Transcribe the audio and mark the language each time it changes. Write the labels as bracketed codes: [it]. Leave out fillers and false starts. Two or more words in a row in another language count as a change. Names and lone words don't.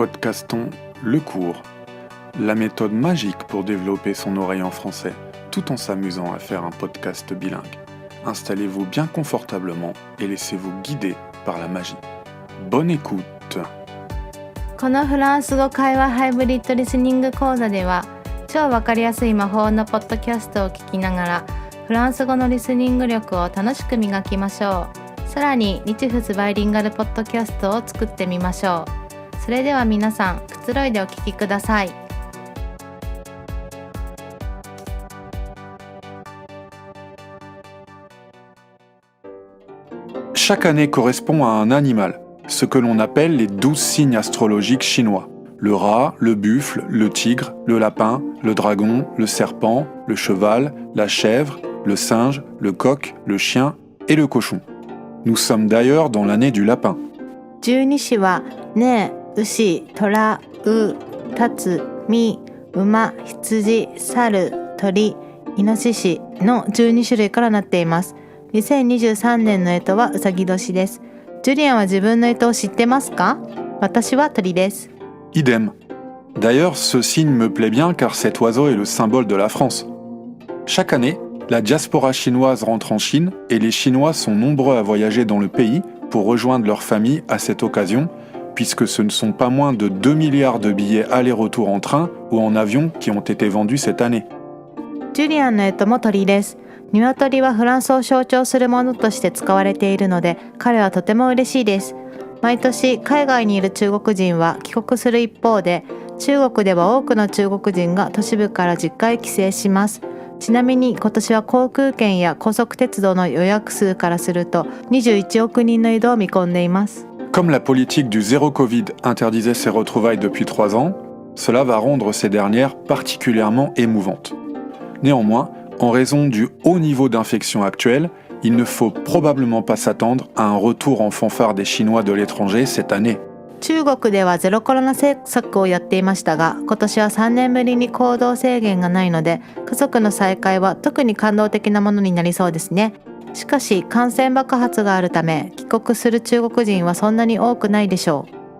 [fr] podcastons Le Cours, la méthode magique pour développer son oreille en français, tout en s'amusant à faire un podcast bilingue. Installez-vous bien confortablement et laissez-vous guider par la magie. Bonne écoute! [ja] このフランス語会話ハイブリッドリスニング講座では、超わかりやすい魔法のポッドキャストを聞きながら、フランス語のリスニング力を楽しく磨きましょう。さらに日仏バイリンガルポッドキャストを作ってみましょう。それでは皆さん、くつろいでお聞きください。 [fr] Chaque année correspond à un animal, ce que l'on appelle les 12 signes astrologiques chinois. Le rat, le buffle, le tigre, le lapin, le dragon, le serpent, le cheval, la chèvre, le singe, le coq, le chien et le cochon. Nous sommes d'ailleurs dans l'année du lapin. [ja] 12 支はね、牛、虎、う、たつ、み、馬、羊、猿、鳥、イノシシの12種類からなっています。2023年の干支はうさぎ年です。ジュリアンは自分の干支を知ってますか？私は鳥です。 [fr] Idem. D'ailleurs, ce signe me plaît bien car cet oiseau est le symbole de la France. Chaque année, la diaspora chinoise rentre en Chine et les Chinois sont nombreux à voyager dans le pays pour rejoindre leur famille à cette occasion, puisque ce ne sont pas moins de 2 milliards de billets aller-retour en train ou en avion qui ont été vendus cette année. [ja] ジュリアンの干支も鳥です。鶏はフランスを象徴するものとして使われているので、彼はとても嬉しいです。毎年海外にいる中国人は帰国する一方で、中国では多くの中国人が都市部から実家へ帰省します。ちなみに今年は航空券や高速鉄道の予約数からすると21億人の移動を見込んでいます。 [fr] Comme la politique du zéro Covid interdisait ces retrouvailles depuis 3 ans, cela va rendre ces dernières particulièrement émouvantes. Néanmoins, en raison du haut niveau d'infection actuel, il ne faut probablement pas s'attendre à un retour en fanfare des Chinois de l'étranger cette année. [ja] 中国ではゼロコロナ政策をやっていましたが、今年は3年ぶりに行動制限がないので、家族の再会は特に感動的なものになりそうですね。しかし、感染爆発があるため、帰国する中国人はそんなに多くないでしょう。